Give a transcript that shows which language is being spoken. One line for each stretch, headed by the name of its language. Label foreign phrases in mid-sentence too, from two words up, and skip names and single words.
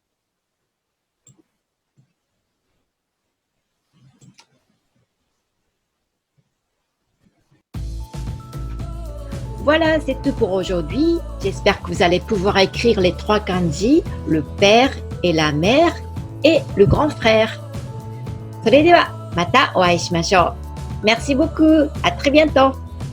French: Voilà, c'est tout pour aujourd'hui. J'espère que vous allez pouvoir écrire les 3 kanji, le père et la mère et le grand frère.
Japanese: それではまたお会いしましょう。
French: Merci beaucoup. À très bientôt.